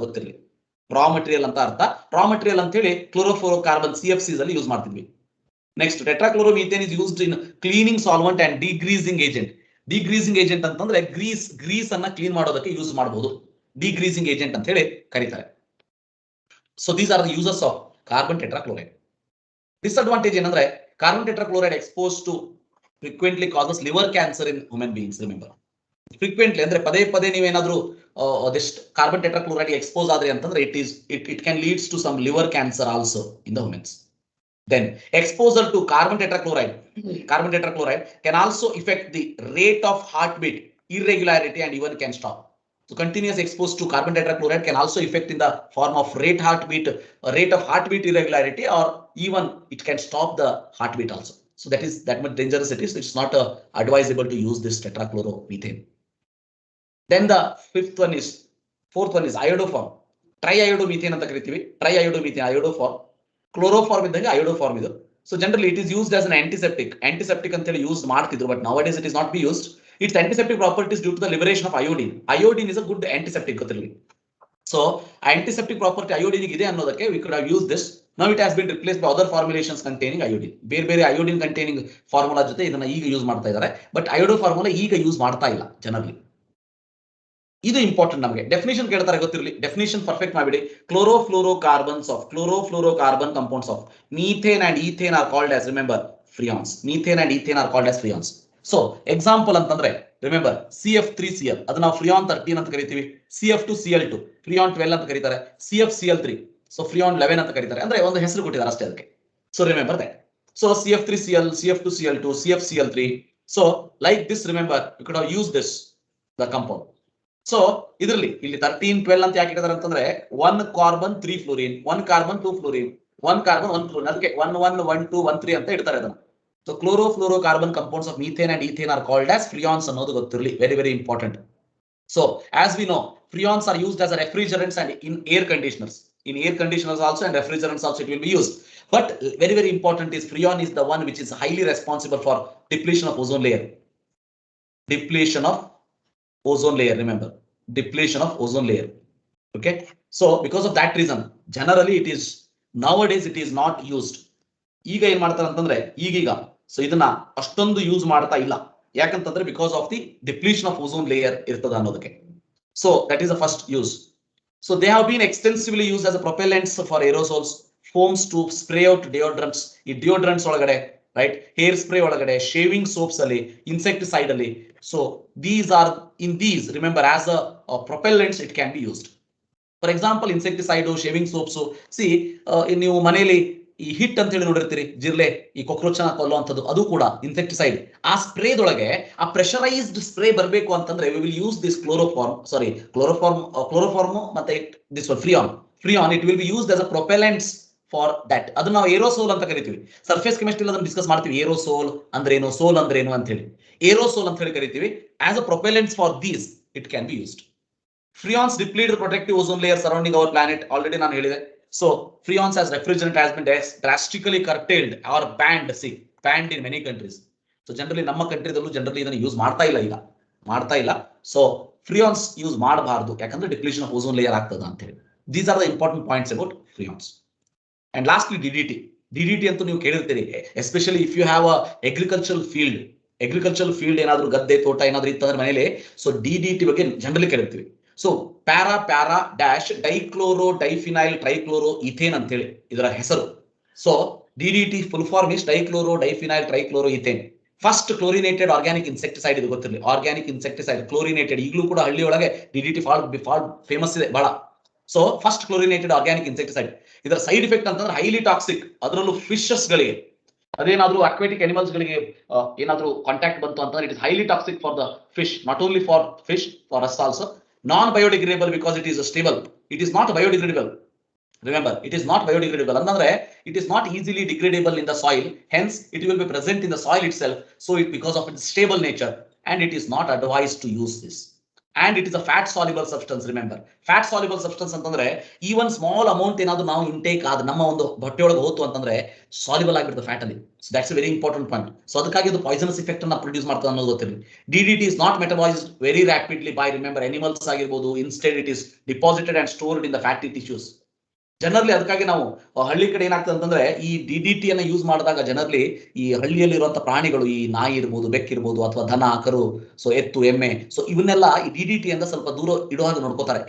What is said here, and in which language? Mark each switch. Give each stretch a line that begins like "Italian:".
Kannada: ಗೊತ್ತಿರಲಿ,
English: raw material
Kannada: ಅಂತ ಹೇಳಿ ಕ್ಲೋರೋಫ್ಲೋರೋಕಾರ್ಬನ್ CFCs ಅಲ್ಲಿ ಯೂಸ್ ಮಾಡ್ತಿದ್ವಿ.
English: next, tetrachloromethane is used in cleaning solvent and degreasing agent
Kannada: ಅಂತಂದ್ರೆ ಗ್ರೀಸ್ ಅನ್ನ ಕ್ಲೀನ್ ಮಾಡೋದಕ್ಕೆ ಯೂಸ್ ಮಾಡಬಹುದು.
English: degreasing agent
Kannada: ಅಂತ ಹೇಳಿ ಕರೀತಾರೆ.
English: So these are the uses of carbon tetrachloride.
Kannada: Disadvantage ಏನಂದ್ರೆ
English: carbon tetrachloride exposed to frequently causes liver cancer in human beings. Remember, frequently
Kannada: ಅಂದ್ರೆ ಪದೇ ನೀವೇನಾದ್ರೂ
English: this carbon tetrachloride expose
Kannada: ಆದ್ರೆ ಅಂತಂದ್ರೆ
English: it can leads to some liver cancer also in the humans. Then exposure to carbon tetrachloride can also affect the rate of heartbeat, irregularity, and even can stop. So continuous exposure to carbon tetrachloride can also affect in the form of rate of heartbeat irregularity, or even it can stop the heartbeat also. So that is that much dangerous it is. It's not advisable to use this tetrachloromethane. Then the fourth one is iodoform.
Kannada: Triiodomethane ಅಂತ ಕರಿತೀವಿ. iodoform. Chloroform ಇದ್ದಂಗೆ iodoform ಇದು.
English: So generally it is used as an antiseptic
Kannada: ಅಂತ ಹೇಳಿ use ಮಾಡ್ತಿದ್ರು,
English: but nowadays it is not be used. Its antiseptic properties due to the liberation of iodine. Iodine is a good antiseptic
Kannada: ಗೊತ್ತಿರಲಿ.
English: So antiseptic property iodine
Kannada: ಇದೆ ಅನ್ನೋದಕ್ಕೆ
English: we could have used this. Now it has been replaced by other formulations containing iodine.
Kannada: ಬೇರೆ iodine containing formula ಜೊತೆ ಇದನ್ನ ಈಗ use ಮಾಡ್ತಾ ಇದ್ದಾರೆ, but ಅಯೋಡೋ formula ಈಗ ಯೂಸ್ ಮಾಡ್ತಾ ಇಲ್ಲ ಜನರಲಿ. ಇದು ಇಂಪಾರ್ಟೆಂಟ್ ನಮಗೆ.
English: definition
Kannada: ಕೇಳ್ತಾರೆ ಗೊತ್ತಿರಲಿ,
English: definition perfect
Kannada: ಮಾಡಿಬಿಡಿ.
English: Chlorofluorocarbon compounds of methane and ethane are called as, remember, freons. Methane and ethane are called as freons.
Kannada: So example ಅಂತಂದ್ರೆ ರಿಮೆಂಬರ್ CF3Cl ಅದು ನಾವು ಫ್ರಿಯಾನ್ 13 ಅಂತ ಕರಿತೀವಿ, CF2Cl2 ಫ್ರಿಯಾನ್ 12 ಅಂತ ಕರೀತಾರೆ, CFCl3 ಸೊ ಫ್ರಿಯಾನ್ 11 ಅಂತ ಕರೀತಾರೆ. ಅಂದ್ರೆ ಒಂದು ಹೆಸರು ಕೊಟ್ಟಿದ್ದಾರೆ ಅಷ್ಟೇ ಅದಕ್ಕೆ.
English: So remember that.
Kannada: So CF3Cl, CF2Cl2, CFCl3.
English: So like this remember you could have use this the compound.
Kannada: So ಇದರಲ್ಲಿ ಇಲ್ಲಿ 13, 12 ಅಂತ ಯಾಕೆ ಇಟ್ಟಿದ್ದಾರೆ ಅಂತಂದ್ರೆ 1 carbon 3 fluorine, 1 carbon 2 fluorine, 1 carbon 1 fluorine, ಅದಕ್ಕೆ 1 1 1 2 1 3 ಅಂತ ಇಡ್ತಾರೆ ಅದನ್ನ.
English: So chlorofluorocarbon compounds of methane and ethane are called as freons
Kannada: ಅನ್ನೋದು ಗೊತ್ತಿರಲಿ,
English: very very important. So as we know, freons are used as a refrigerants and in air conditioners. In air conditioners also and refrigerants also it will be used. But very very important is freon is the one which is highly responsible for depletion of ozone layer. Depletion of ozone layer, remember. Depletion of ozone layer. Okay. So because of that reason, generally it is nowadays it is not used.
Kannada: ಈಗ ಏನ್ ಮಾಡ್ತಾರೆ ಅಂತಂದ್ರೆ ಈಗೀಗ so ಇದನ್ನ ಅಷ್ಟೊಂದು use ಮಾಡ್ತಾ ಇಲ್ಲ, ಯಾಕಂತಂದ್ರೆ
English: because of the depletion of ozone layer
Kannada: ಇರ್ತದೆ ಅನ್ನೋದಕ್ಕೆ.
English: So that is the first use. So they have been extensively use as a propellants for aerosols, foams to spray out deodorants. ಈ deodorants ಒಳಗಡೆ right, hair spray ಒಳಗಡೆ, shaving soaps ಅಲ್ಲಿ, insecticide ಅಲ್ಲಿ. So these are in these remember as a propellants it can be used. For example insecticide, shaving soaps.
Kannada: C ನೀವು ಮನೆಯಲ್ಲಿ ಈ hit ಅಂತ ಹೇಳಿ ನೋಡಿರ್ತೀರಿ, ಜಿರ್ಲೆ ಈ ಕಾಕ್ರೋಚ್ ಕೊಲ್ಲುವಂಥದ್ದು, ಅದು ಕೂಡ ಇನ್ಸೆಕ್ಟಿಸೈಡ್.
English: ಆ ಸ್ಪ್ರೇದೊಳಗೆ ಆ ಪ್ರೆಷರೈಸ್ಡ್ ಸ್ಪ್ರೇ
Kannada: ಬರಬೇಕು ಅಂತಂದ್ರೆ
English: We will use this chloroform ಮತ್ತೆ this freon it will be used as a propellants for that.
Kannada: ಅದನ್ನ ನಾವು ಏರೋಸೋಲ್ ಅಂತ ಕರಿತೀವಿ. ಸರ್ಫೇಸ್ ಕೆಮಿಸ್ಟ್ರಿ ಅದನ್ನ ಡಿಸ್ಕಸ್ ಮಾಡ್ತೀವಿ, ಏರೋಸೋಲ್ ಅಂದ್ರೇನು, ಸೋಲ್ ಅಂದ್ರೇನು ಅಂತ ಹೇಳಿ. ಏರೋಸೋಲ್ ಅಂತ ಹೇಳಿ ಕರಿತೀವಿ.
English: As a propellants for these it can be used. Freons deplete the protective ozone layer surrounding our planet.
Kannada: Already ನಾನು ಹೇಳಿದೆ.
English: So freons as refrigerant has been drastically curtailed or banned. See, banned in many countries.
Kannada: So generally ನಮ್ಮ ಕಂಟ್ರಿದಲ್ಲೂ generally ಇದನ್ನು use ಮಾಡ್ತಾ ಇಲ್ಲ. So ಫ್ರಿಯಾನ್ಸ್ use ಮಾಡಬಾರ್ದು, ಯಾಕಂದ್ರೆ depletion of ozone layer ಆಗ್ತದ ಅಂತ ಹೇಳಿ.
English: These are the important points about freons. And lastly DDT
Kannada: ಅಂತೂ ನೀವು ಕೇಳಿರ್ತೀರಿ,
English: especially if you have a agricultural field
Kannada: ಏನಾದ್ರು ಗದ್ದೆ ತೋಟ ಏನಾದ್ರು ಇತ್ತಂದ್ರೆ ಮನೇಲಿ, ಸೊ ಡಿಡಿಟಿ ಬಗ್ಗೆ generally ಕೇಳಿರ್ತೀವಿ. So para dash dichloro diphenyl trichloro ethane ಅಂತ ಹೇಳಿ ಇದರ ಹೆಸರು.
English: So DDT full form is dichloro diphenyl trichloro ethane. First chlorinated organic insecticide,
Kannada: ಇದು ಗೊತ್ತಿರಲಿ. ಆರ್ಗ್ಯಾನಿಕ್ ಇನ್ಸೆಕ್ಟಿಸೈಡ್ ಕ್ಲೋರಿನೇಟೆಡ್, ಈಗಲೂ ಕೂಡ ಹಳ್ಳಿ ಒಳಗೆ ಡಿಡಿಟಿ ಫಾಲ್ ಫೇಮಸ್ ಇದೆ ಬಹಳ.
English: So first chlorinated organic insecticide.
Kannada: ಇದರ ಸೈಡ್ ಎಫೆಕ್ಟ್ ಅಂತಂದ್ರೆ
English: highly toxic,
Kannada: ಅದರಲ್ಲೂ ಫಿಶಸ್ ಗಳಿಗೆ,
English: ಅದೇನಾದ್ರೂ aquatic animals ಗಳಿಗೆ ಏನಾದ್ರೂ ಕಾಂಟ್ಯಾಕ್ಟ್ ಬಂತು ಅಂತಂದ್ರೆ it is highly toxic for the fish, not only for fish, for us also. Non-biodegradable because it is stable. It is not biodegradable. Remember, it is not biodegradable. Andandre, it is not easily degradable in the soil. Hence, it will be present in the soil itself. So, because of its stable nature, and it is not advised to use this. And it is a fat soluble substance. Remember, fat soluble substance
Kannada: ಅಂತಂದ್ರೆ
English: even small amount
Kannada: ಏನಾದ್ರು ನಾವು intake ಆದ ನಮ್ಮ ಒಂದು ಹೊಟ್ಟೆಯೊಳಗೆ ಹೋತು ಅಂತಂದ್ರೆ soluble ಆಗಿರುತ್ತೆ fat ಅಲ್ಲಿ.
English: So that's a very important point.
Kannada: So ಅದಕ್ಕಾಗಿ ಅದು ಪಾಯ್ಸನಸ್ ಇಫೆಕ್ಟ್ ಅನ್ನ ಪ್ರೊಡ್ಯೂಸ್ ಮಾಡ್ತದೆ ಅನ್ನೋದು ಗೊತ್ತಿರಲಿ.
English: DDT is not metabolised very rapidly by remember animals
Kannada: ಆಗಿರ್ಬೋದು.
English: Instead it is deposited and stored in the fatty tissues.
Kannada: Generally ಅದಕ್ಕಾಗಿ ನಾವು ಹಳ್ಳಿ ಕಡೆ ಏನಾಗ್ತದೆ ಅಂತಂದ್ರೆ ಈ ಡಿಡಿಟಿ ಅನ್ನ ಯೂಸ್ ಮಾಡಿದಾಗ ಜನರಲಿ ಈ ಹಳ್ಳಿಯಲ್ಲಿರುವಂತಹ ಪ್ರಾಣಿಗಳು, ಈ ನಾಯಿ ಇರ್ಬೋದು, ಬೆಕ್ಕಿರ್ಬೋದು, ಅಥವಾ ದನ, ಕರು, ಸೊ ಎತ್ತು, ಎಮ್ಮೆ, ಸೊ ಇವನ್ನೆಲ್ಲ ಈ ಡಿಡಿಟಿ ಅಂತ ಸ್ವಲ್ಪ ದೂರ ಇಡೋ ಹಾಗೆ ನೋಡ್ಕೋತಾರೆ.